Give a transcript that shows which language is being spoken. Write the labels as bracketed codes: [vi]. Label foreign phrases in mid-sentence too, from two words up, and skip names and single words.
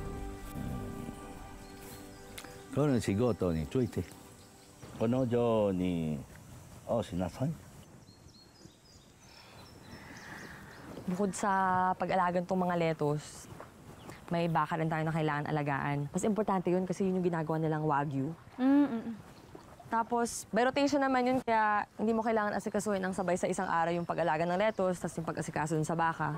[ja] この仕事についてこのようにおしなさい。 [tl] Bukod sa pag-alagan tong mga lettuce, may baka rin tayo na kailangan alagaan. Mas importante yun kasi yun yung ginagawa nilang Wagyu. Tapos, [en] by rotation [tl] naman yun, kaya hindi mo kailangan asikasuhin ng sabay sa isang araw yung pag-alaga ng lettuce, tapos yung pag-asikaso dun sa baka.